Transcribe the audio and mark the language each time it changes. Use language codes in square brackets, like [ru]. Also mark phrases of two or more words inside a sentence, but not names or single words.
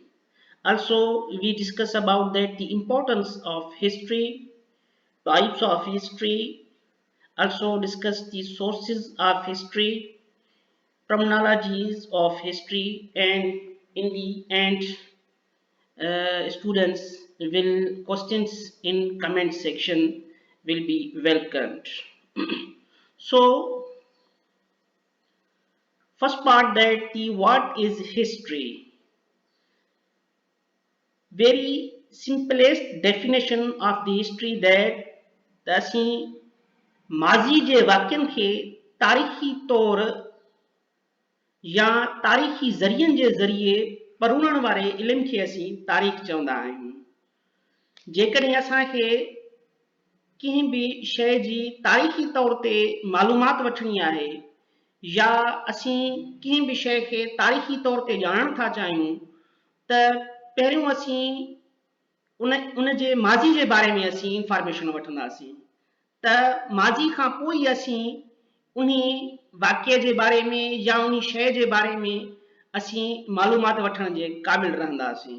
[en] Also, we discuss about that the importance of history, types of history, also discuss the sources of history, terminologies of history, and in the end, students will questions in comment section will be welcomed. So, first part that the what is history. Very simplest definition of the history that [sd] असीं माज़ी जे वाक़िअनि खे तारीख़ी तौर या तारीख़ी ज़रियनि जे ज़रिए पढ़ण वारे इल्म खे असीं तारीख़ चवंदा आहियूं. जेकॾहिं असांखे कंहिं बि शइ जी तारीख़ी तौर ते मालूमात वठणी आहे या असीं कंहिं बि शइ खे तारीख़ी तौर ते ॼाणणु था चाहियूं त पहिरियों असीं उन जे माज़ी जे बारे में असीं इंफॉर्मेशन वठंदासीं त माज़ी खां पोइ असीं उन वाक़िए जे बारे में या उन शइ जे बारे में असीं मालूमात वठण जे क़ाबिल रहंदासीं.